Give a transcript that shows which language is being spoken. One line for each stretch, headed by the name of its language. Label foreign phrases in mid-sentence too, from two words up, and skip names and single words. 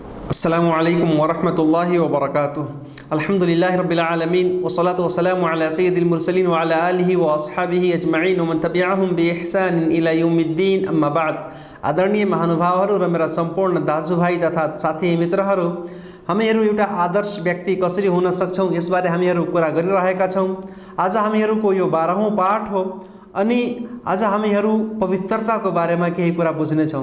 Arabic: السلام عليكم ورحمة الله وبركاته. الحمد لله رب العالمين والصلاة والسلام على سيد المرسلين وعلى آله وأصحابه أجمعين ومن تبعهم بإحسان إلى يوم الدين. أما بعد.
Nepali: आदरणीय महानुभावहरू र मेरा सम्पूर्ण दाजुभाइ तथा साथी मित्रहरू, हामीहरू एउटा आदर्श व्यक्ति कसरी हुन सक्छौँ यसबारे हामीहरू कुरा गरिरहेका छौँ। आज हामीहरूको यो 12औं पाठ हो अनि आज हामीहरू पवित्रताको बारेमा केही कुरा बुझ्नेछौँ।